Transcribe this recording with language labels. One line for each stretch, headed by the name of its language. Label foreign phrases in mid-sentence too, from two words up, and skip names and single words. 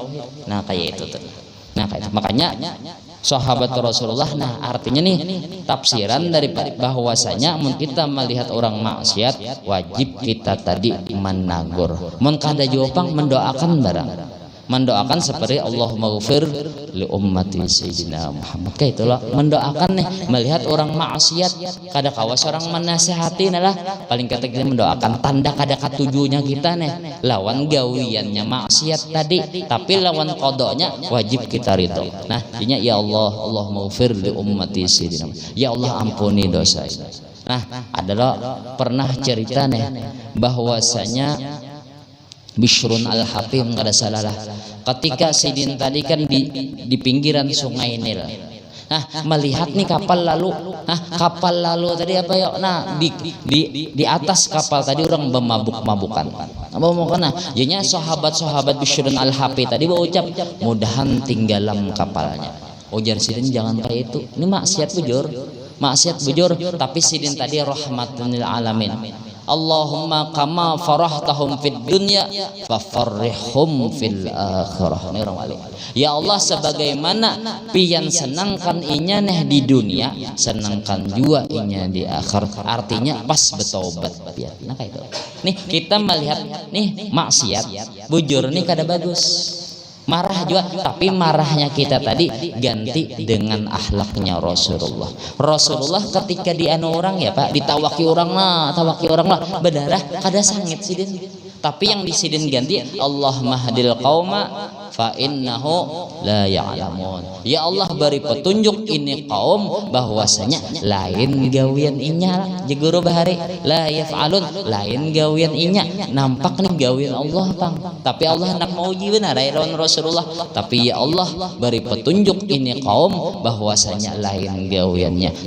Banjar: Nah, kayak itu tuh. Nah, kayak itu. Makanya sahabat Rasulullah, nah artinya nih tafsiran dari bahwasanya mun kita melihat orang maksiat wajib kita tadi menagur, mun kada jopang mendoakan barang, mendoakan seperti
Arabic: اللهم اغفر لأمة سيدنا محمد.
Banjar: Kayak itulah mendoakan nih melihat orang maksiat kada kawas orang menasihati lah paling kata kita mendoakan tanda kada katujunya kita nih lawan gawiannya maksiat tadi, tapi lawan qadanya wajib kita ridho. Nah, intinya
Arabic: يا الله، اللهم اغفر لأمة سيدنا, يا الله
Banjar: ampuni dosa. Nah, adalah pernah cerita nih bahwasanya Bishrun al-Hakim kada salah lah. Ketika Sidin tadi kan di pinggiran Sungai Nil. Nah, melihat nih kapal lalu. Nah, kapal lalu tadi apa ya? Nah, di atas kapal tadi orang bermabuk-mabukan. Nah, jadinya sahabat-sahabat Bishrun al-Hakim tadi berucap, mudahan tinggalam kapalnya. Ujar Sidin jangan kayak itu. Ini maksiat bujur. Tapi Sidin tadi
Arabic: رحمة للعالمين. اللهم كما فرحتهم في الدنيا ففرحهم في الآخرة. يا الله,
Banjar: sebagaimana pian senangkan inya neh di dunia, senangkan juga inya di akhir. Artinya pas bertobat ya. Nah kayak itu. Nih kita melihat nih maksiat bujur nih kada bagus. Marah juga, tapi marahnya kita tadi ganti dengan akhlaknya Rasulullah. Rasulullah ketika dianu orang ya Pak, ditawaki orang lah, berdarah kada sangit sidin. Tapi yang disidin ganti
Arabic: اللهم اهد القوم فإنهم لا يعلمون. يا الله
Banjar: beri petunjuk ini kaum bahwasanya lain gawian inya jeguru bahari
Arabic: لا يفعلون,
Banjar: lain gawian inya nampak nih gawian Allah Bang. Tapi Allah nak mau uji benar lawan Rasulullah. Tapi
Arabic: يا الله
Banjar: beri petunjuk ini kaum bahwasanya lain gawiannya.